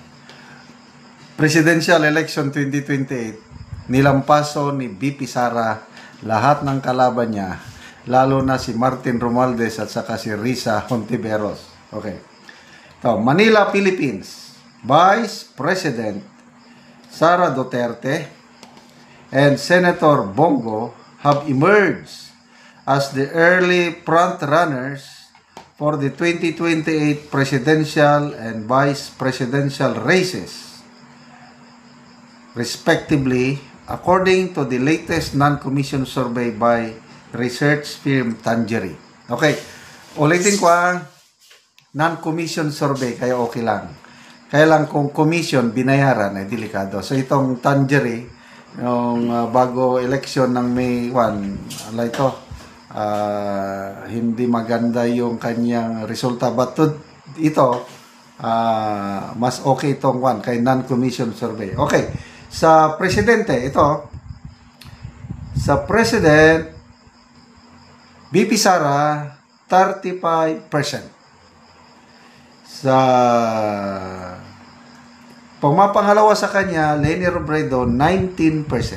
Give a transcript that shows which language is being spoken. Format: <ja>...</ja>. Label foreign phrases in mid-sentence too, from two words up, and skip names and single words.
<en>Presidential Election 2028,</en> <tl>nilampaso ni VP Sara lahat ng kalaban niya, lalo na si Martin Romualdez at saka si Risa Hontiveros.</tl> <en>Okay. So, Manila, Philippines. Vice President Sara Duterte and Senator Bongo have emerged as the early front-runners for the 2028 presidential and vice presidential races, respectively, according to the latest non-commissioned survey by research firm Tangery.</en> <tl>Okay, ulitin ko ang</tl> <en>non-commission survey,</en> <tl>kaya okay lang. Kaya lang kung commission, binayaran, ay delikado. So itong Tangery, yung bago election ng May 1, ala ito, hindi maganda yung kanyang resulta. But ito, mas okay itong one, kay</tl> <en>non-commission survey.</en> <tl>Okay, sa presidente, ito, sa president, VP Sara, 35%. Sa pumapangalawa sa kanya, Leni Robredo, 19%.</tl>